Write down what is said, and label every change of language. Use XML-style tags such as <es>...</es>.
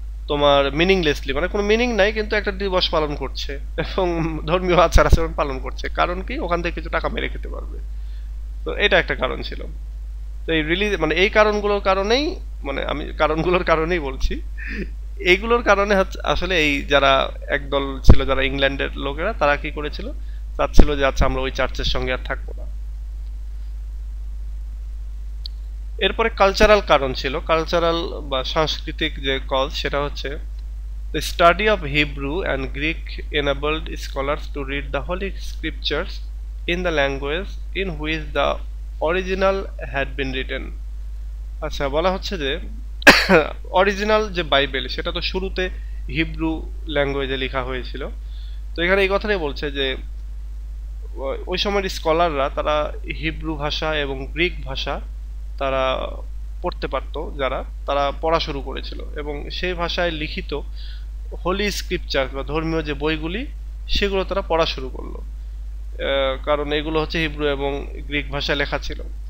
<bn>তোমার মিনিংলেসলি, মানে কোনো মিনিং নাই কিন্তু একটা দিবস পালন করছে এবং ধর্মীয় আচার আচরণ পালন করছে, কারণ কি ওখান থেকে কিছু টাকা মেরে খেতে পারবে। তো এটা একটা কারণ ছিল। তো এই মানে এই কারণগুলোর কারণেই, মানে আমি কারণগুলোর কারণেই বলছি, এইগুলোর কারণে আসলে এই যারা একদল ছিল, যারা ইংল্যান্ডের লোকেরা, তারা কি করেছিল, চাচ্ছিল যে আচ্ছা আমরা ওই চার্চের সঙ্গে আর থাকবো না। এরপরে কালচারাল কারণ ছিল, কালচারাল বা সাংস্কৃতিক যে কজ, সেটা হচ্ছে</bn> <en>the study of Hebrew and Greek enabled scholars to read the Holy Scriptures in the language in which the original had been written.</en> <bn>আচ্ছা, বলা হচ্ছে যে অরিজিনাল যে বাইবেল সেটা তো শুরুতে হিব্রু ল্যাঙ্গুয়েজে লেখা হয়েছিল। তো এখানে এই কথাটাই বলছে যে ওই সময়ের স্কলাররা তারা হিব্রু ভাষা এবং গ্রিক ভাষা তারা পড়তে পারতো, যারা তারা পড়া শুরু করেছিল, এবং সেই ভাষায় লিখিত হোলি স্ক্রিপচার বা ধর্মীয় যে বইগুলি সেগুলো তারা পড়া শুরু করলো, কারণ এগুলো হচ্ছে হিব্রু এবং গ্রিক ভাষায় লেখা ছিল।</bn>